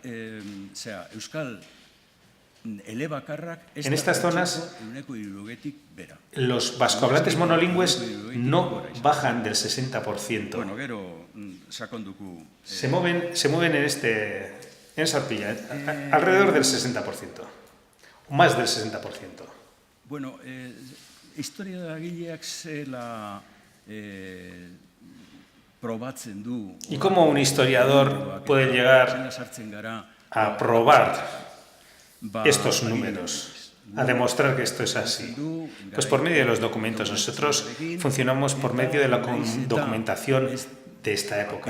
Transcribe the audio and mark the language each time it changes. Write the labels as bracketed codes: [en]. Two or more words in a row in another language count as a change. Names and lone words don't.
[es] En estas zonas, los vascohablantes monolingües no bajan del 60%. Se mueven en esa horquilla, alrededor del 60%, o más del 60%. [eu] Bueno, historiagileak zela probatzen du. [es] ¿Y cómo un historiador puede llegar a probar estos números? a demostrar que esto es así? Pues por medio de los documentos. Nosotros funcionamos por medio de la documentación de esta época.